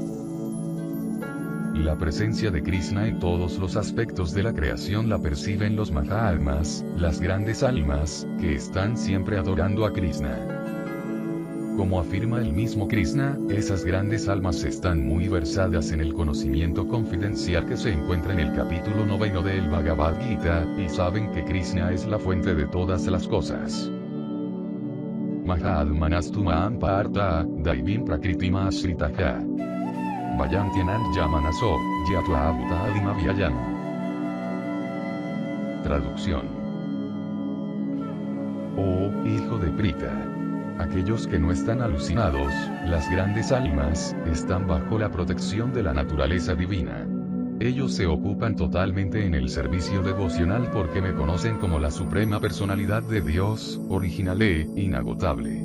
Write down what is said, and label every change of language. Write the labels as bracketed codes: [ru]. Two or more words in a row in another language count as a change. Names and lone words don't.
[es] La presencia de Krishna en todos los aspectos de la creación la perciben los Mahatmas, las grandes almas, que están siempre adorando a Krishna. Como afirma el mismo Krishna, esas grandes almas están muy versadas en el conocimiento confidencial que se encuentra en el capítulo 9 del Bhagavad Gita, y saben que Krishna es la fuente de todas las cosas. [sa] महात्मानस्तु मां पार्थ, दैवीं प्रकृतिम् आश्रिताः. भजन्त्यनन्य मनसो, ज्ञात्वा भूतादिम् अव्ययम्. [es] Traducción. Oh, hijo de Prita. Aquellos que no están alucinados, las grandes almas, están bajo la protección de la naturaleza divina. Ellos se ocupan totalmente en el servicio devocional porque me conocen como la Suprema Personalidad de Dios, original e inagotable.